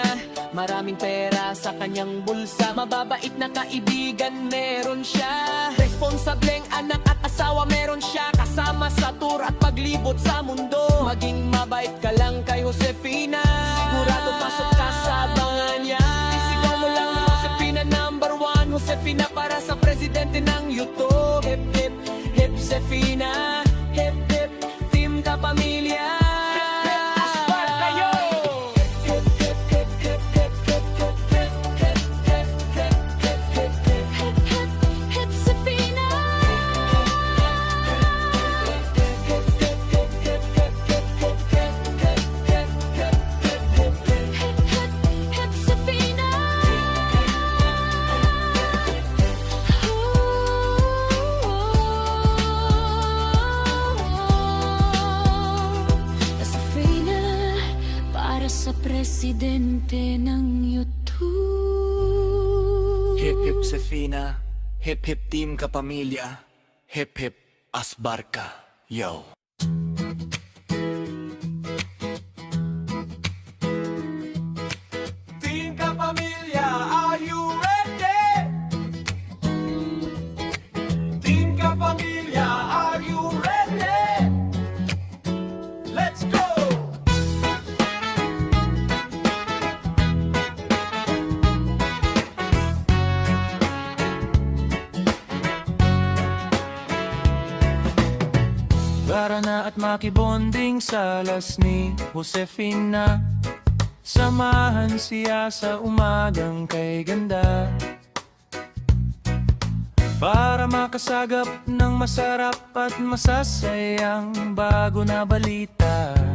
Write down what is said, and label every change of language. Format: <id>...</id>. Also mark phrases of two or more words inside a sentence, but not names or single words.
<tl>Maraming pera sa kanyang bulsa, mababait na kaibigan meron siya, responsableng anak at asawa meron siya, kasama sa tour at paglibot sa mundo. Maging mabait ka lang kay Josefina, sigurado pasok ka sa abangan niya. Isigaw mo lang Josefina</tl> <en>number one,</en> <tl>Josefina para sa presidente ng YouTube.</tl> <en>Hip hip hip Josefina, hip hip team ka pamilya.</en> <tl>Asbar kayo!</tl> <en>Hip hip hip hip hip hip hip hip hip hip hip hip hip hip. Hip hip hip Josefina, hip hip Josefina.</en> <tl>Josefina para sa presidente ng YouTube.</tl> <en>Hip hip Josefina, hip hip team ka pamilya, hip hip asbar ka, yo.</en> <tl>Team ka pamilya,</tl> <en>are you ready?</en> <tl>Team ka pamilya,</tl> <en>are you ready? Let's go!</en> <tl>Para na at makibonding sa alas ni Josefina, samahan siya sa umagang kay ganda, para makasagap ng masarap at masasayang bago na balita.</tl>